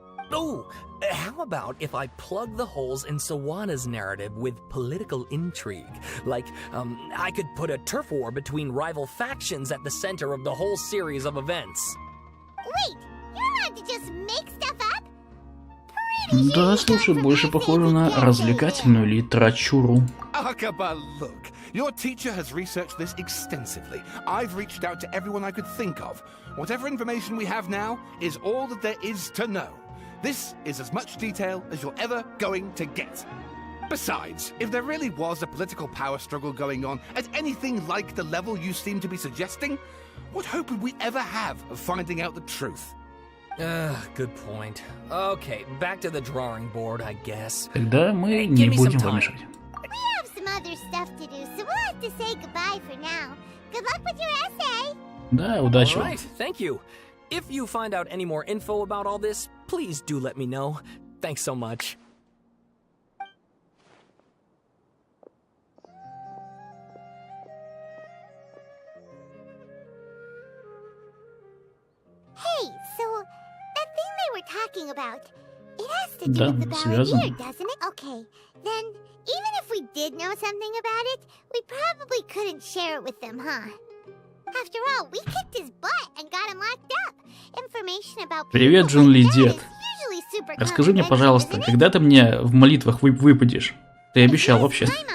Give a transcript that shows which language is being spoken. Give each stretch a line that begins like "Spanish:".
English: Oh, how about if I plug the holes in Sawana's narrative with political intrigue? Like, I could put a turf war between rival factions at the center of the whole series of events. Wait, you're allowed to just make stuff up?
Russian: Да, слушай, больше похоже на развлекательную литературу.
English: Akaba, look. Your teacher has researched this extensively. I've reached out to everyone I could think of. Whatever information we have now is all that there is to know. This is as much detail as you're ever going to get. Besides, if there really was a political power struggle going on at anything like the level you seem to be suggesting, what hope would we ever have of finding out the truth? Good point. Okay, back to the drawing board, I guess.
Russian: Тогда мы не будем вам мешать.
English: Other stuff to do, so we'll have to say goodbye for now. Good luck with your essay.
Russian: Да, удачи.
English: All right, thank you. If you find out any more info about all this, please do let me know. Thanks so much. Hey, so that thing they were talking about, it has to do with the Baladier, doesn't it? Okay, then even if we did know something about it, we probably couldn't share it with them, huh? After all, we kicked his butt and got him locked up. Information about
Russian: Привет, Джун Ли, дед. Расскажи мне, пожалуйста, когда ты мне в молитвах выпадешь? Ты обещал вообще.